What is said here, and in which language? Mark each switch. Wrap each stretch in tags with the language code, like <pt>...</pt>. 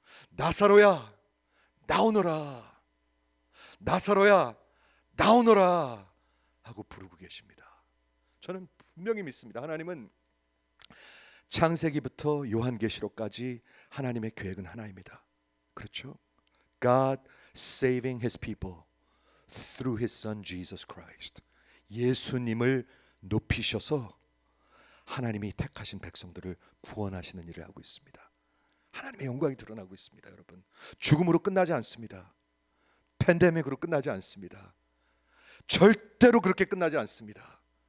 <ko>나사로야 나오너라. 나사로야 나오너라 하고 부르고 계십니다. 저는 분명히 믿습니다. 하나님은 창세기부터 요한계시록까지 하나님의 계획은 하나입니다. 그렇죠?</ko> <en>God saving His people through His Son Jesus Christ.</en> <ko>예수님을 높이셔서 하나님이 택하신 백성들을 구원하시는 일을 하고 있습니다. 하나님의 영광이 드러나고 있습니다. 여러분, 죽음으로 끝나지 않습니다. 팬데믹으로 끝나지 않습니다. 절대로 그렇게 끝나지 않습니다.</ko>